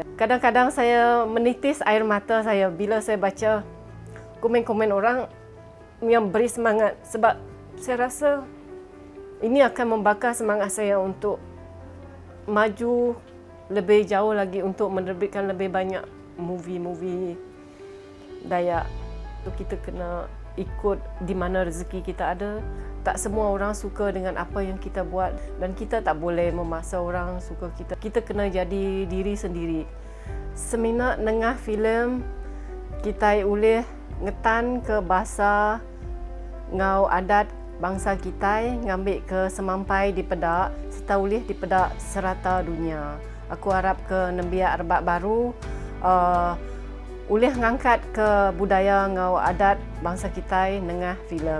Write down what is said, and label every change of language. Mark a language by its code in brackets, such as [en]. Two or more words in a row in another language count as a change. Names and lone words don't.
[ms] Kadang-kadang saya menitis air mata saya bila saya baca komen-komen orang yang beri semangat, sebab saya rasa ini akan membakar semangat saya untuk maju lebih jauh lagi, untuk menerbitkan lebih banyak movie-movie Dayak. Kita kena ikut di mana rezeki kita ada. Tak semua orang suka dengan apa yang kita buat dan kita tak boleh memaksa orang suka kita. Kita kena jadi diri sendiri. [iba] Seminat nengah filem kita ulih ngetan ke bahasa ngau adat bangsa kita, ngambil ke semampai di pedak serta ulih di pedak serata dunia. Aku harap ke nembiak rebak baru ulih ngangkat ke budaya ngau adat bangsa kita nengah filem.